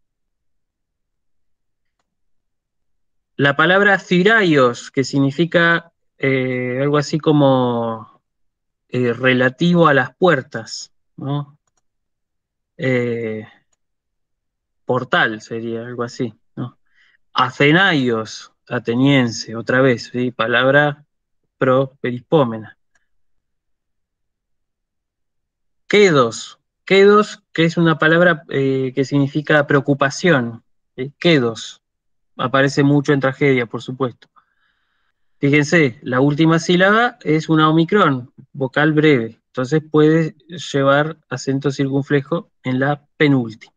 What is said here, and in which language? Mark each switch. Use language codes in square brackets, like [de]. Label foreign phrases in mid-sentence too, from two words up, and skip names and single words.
[es] La palabra thiraios, que significa algo así como relativo a las puertas, ¿no? Eh, Portal sería algo así, ¿no? Athenaios, ateniense, otra vez, ¿sí? Palabra properispómena. [el] κῆδος, κῆδος, [es] que es una palabra que significa preocupación, ¿sí? Quedos, aparece mucho en tragedia, por supuesto. Fíjense, la última sílaba es una omicron, vocal breve, entonces puede llevar acento circunflejo en la penúltima.